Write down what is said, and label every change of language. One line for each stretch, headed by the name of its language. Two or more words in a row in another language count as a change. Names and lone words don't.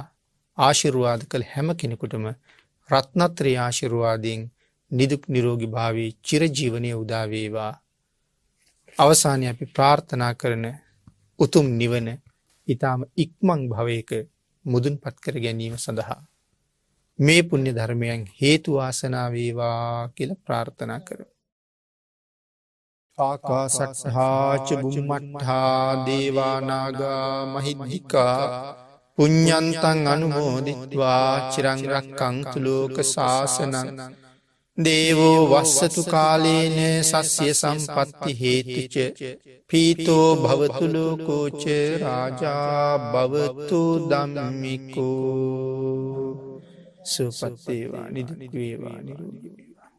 Sinhala: ආශිර්වාද කළ හැම කෙනෙකුටම රත්නත්‍රි ආශිර්වාදයෙන් නිදුක් නිරෝගී භාවයේ චිරජීවනයේ උදා වේවා. අවසානයේ අපි ප්‍රාර්ථනා කරන උතුම් නිවන ඊටම ඉක්මන් භවයක මුදුන්පත් කර ගැනීම සඳහා මේ පුණ්‍ය ධර්මයන් හේතු වාසනා වේවා කියලා ප්‍රාර්ථනා කරමු.
Pali: ආකාසට්ඨා ච බුම්මට්ඨා දේවා නාග මහිද්దికා පුඤ්ඤන්තං අනුමෝදිත්වා චිරං රක්ඛන්තු ලෝක සාසනං දේවෝ වස්සතු කාලේන සස්්‍ය සම්පත්ති හේතුච පීතෝ භවතු ලෝකෝ ච රාජා භවතු ධම්මිකෝ
Sinhala: සුපත් වේවා නිදුක් වේවා නිරෝගී